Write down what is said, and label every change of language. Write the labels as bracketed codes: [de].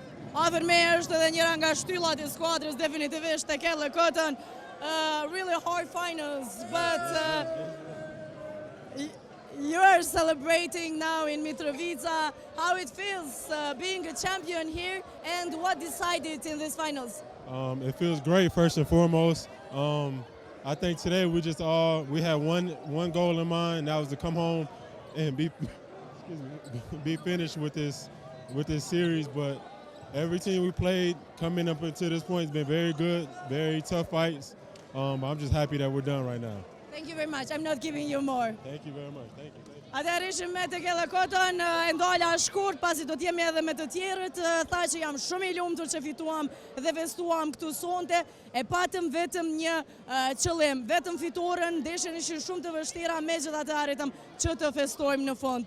[sq] Afër me është edhe njëra nga shtyllat e skuadrës definitivisht tek Kelle Cotton. [en] Really hard finals, but you're celebrating now in Mitrovica. How it feels being a champion here and what decided in these finals? It feels great first and foremost. I think today we had one goal in mind, and that was to come home and be finished with this series, but every team we played coming up until this point has been very good, very tough fights. I'm just happy that we're done right now. Thank you very much. I'm not giving you more. Thank you very much. Thank you. [sq] Atëherë ishim me të Kelle Cotton, e ndala shkurt pasi do t'jemi edhe me të tjerët. Tha që jam shumë i lumtur që fituam dhe festuam këtu sonte. E patëm vetëm një qëllim, vetëm fitoren, ndeshjen ishin shumë të vështira, megjithatë arritëm që të festojmë në fund.